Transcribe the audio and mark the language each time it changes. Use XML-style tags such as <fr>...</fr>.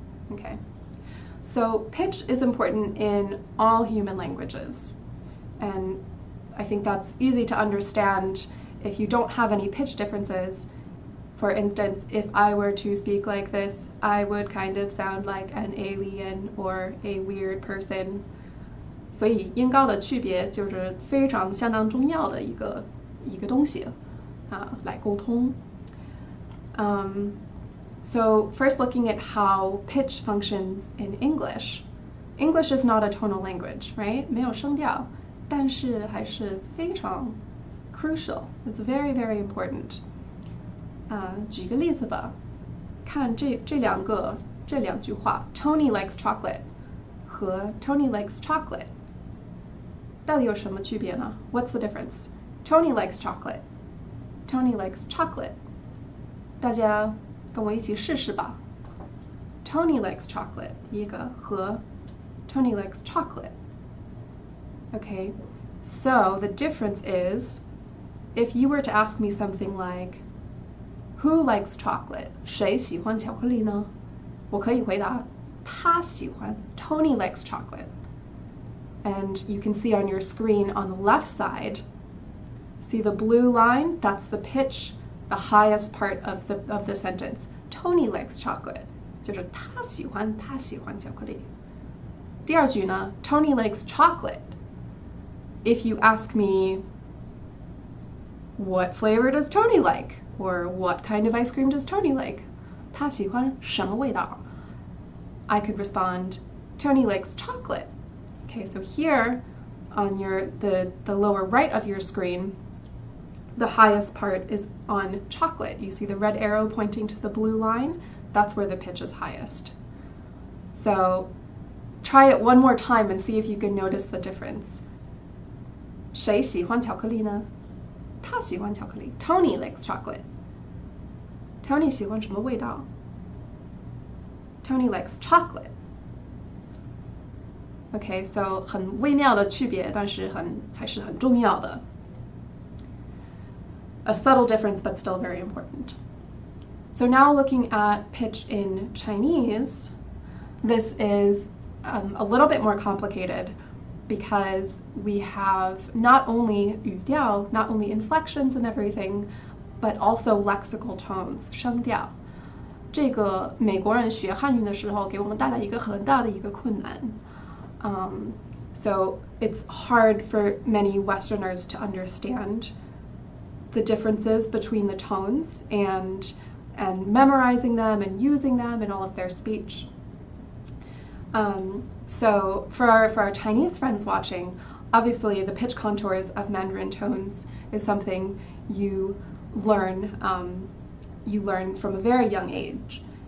<en>Okay, so pitch is important in all human languages, and I think that's easy to understand if you don't have any pitch differences. For instance, if I were to speak like this, I would kind of sound like an alien or a weird person.</en> <zh>所以音高的区别就是非常相当重要的一个东西来沟通。</zh> <en>So first looking at how pitch functions in English. English is not a tonal language, right?</en> <zh>没有声调，但是还是非常</zh> <en>crucial. It's very, very important.</en> <zh>举个例子吧，看这两句话</zh> <en>Tony likes chocolate</en> <zh>和 Tony likes chocolate 到底有什么区别呢？</zh> <en>What's the difference? Tony likes chocolate. Tony likes chocolate.</en> <zh>大家跟我一起试试吧。</zh> <en>Tony likes chocolate</en> <zh>第一个和</zh> <en>Tony likes chocolate. Okay, so the difference is, if you were to ask me something like, Who likes chocolate?</en> <zh>谁喜欢巧克力呢？我可以回答他喜欢</zh> <en>Tony likes chocolate. And you can see on your screen on the left side, see the blue line? That's the pitch, the highest part of the sentence. Tony likes chocolate.</en> <zh>就是他喜欢巧克力。第二句呢</zh> <en>Tony likes chocolate. If you ask me, what flavor does Tony like? Or what kind of ice cream does Tony like?</en> <zh>他喜欢什么味道?</zh> <en>I could respond, Tony likes chocolate. Okay, so here on the lower right of your screen, the highest part is on chocolate. You see the red arrow pointing to the blue line? That's where the pitch is highest. So try it one more time and see if you can notice the difference.</en> <zh>谁喜欢巧克力呢？他喜欢巧克力</zh> <en>Tony likes chocolate.</en> <zh>Tony 喜欢什么味道？</zh> <en>Tony likes chocolate. Okay, so</en> <zh>很微妙的区别，但是还是很重要的。</zh> <en>A subtle difference, but still very important. So now looking at pitch in Chinese, this is a little bit more complicated, because we have not only 语调, not only inflections and everything, but also lexical tones, 声调。</en> <zh>这个美国人学汉语的时候给我们带来一个很大的一个困难。</zh> <en>So it's hard for many Westerners to understand the differences between the tones and memorizing them and using them in all of their speech. So for our Chinese friends watching, obviously the pitch contours of Mandarin tones is something you learn from a very young age.</en>